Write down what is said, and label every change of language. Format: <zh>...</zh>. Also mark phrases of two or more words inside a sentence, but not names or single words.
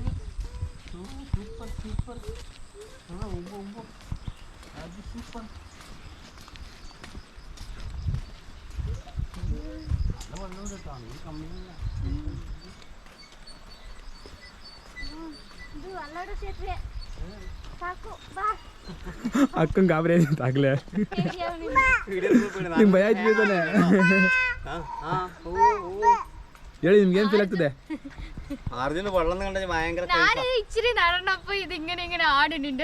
<en>super super.</en> <ml>അത് സൂപ്പർ.</ml> <kn>ಅಕ್ಕಂ ಗಾಬರಿ ಆಗ್ಲೇ ನಿಮ್ ಭಯ ಆಯ್ತು ತಾನೆ ಹೇಳಿ, ನಿಮ್ಗೆ ಏನ್ ಫೀಲ್ ಆಗ್ತದೆ?</kn> <ml>അർജുന് വെള്ളം കണ്ട ഭയങ്കര ഇച്ചിരി നടന്നപ്പോ ഇതിങ്ങനെ ഇങ്ങനെ ആടുന്നുണ്ട്.</ml>